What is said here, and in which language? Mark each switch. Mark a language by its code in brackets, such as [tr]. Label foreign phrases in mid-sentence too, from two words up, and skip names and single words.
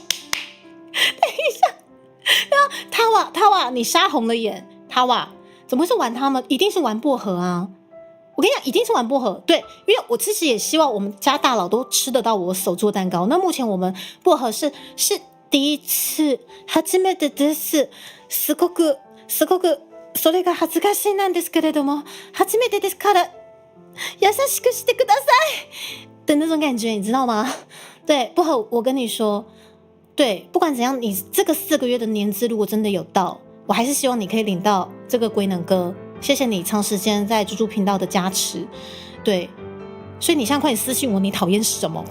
[zh] 等一下，他哇，你杀红了眼，他哇，怎么会是玩他们？一定是玩薄荷啊！我跟你讲，一定是玩薄荷。对，因为我其实也希望我们家大佬都吃得到我手做蛋糕。那目前我们薄荷是第一次， [ja] 初めてです。すごくそれが恥ずかしいなんですけれども、初めてですから優しくしてください [zh] 的那种感觉，你知道吗？对，薄荷，我跟你说。对，不管怎样，你这个4个月的年资如果真的有到，我还是希望你可以领到这个龟能哥。谢谢你长时间在猪猪频道的加持。对，所以你现在快点私信我，你讨厌什么？